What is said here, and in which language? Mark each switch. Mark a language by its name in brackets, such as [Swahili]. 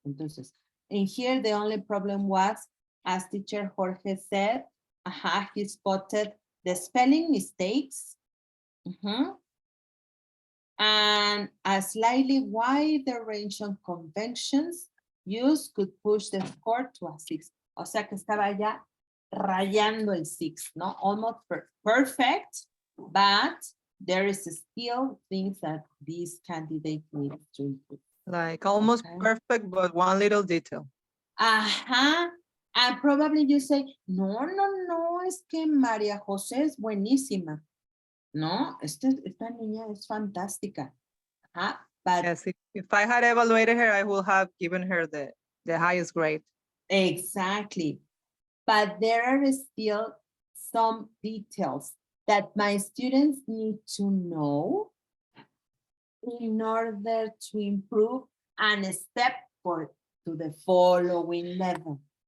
[English] Entonces, in here, the only problem was, as teacher Jorge said, he spotted the spelling mistakes, and a slightly wider range of conventions used could push the score to a 6. [Spanish] O sea que estaba ya rayando el 6, ¿no? [English] Almost perfect, but there is still things that this candidate needs to improve. Like almost perfect, but one little detail. And probably you say, [Spanish] no, es que María José es buenísima. No, esta niña es fantástica. [English] But yes, if I had evaluated her, I would have given her the highest grade. Exactly. But there are still some details that my students need to know in order to improve and step forward to the following level.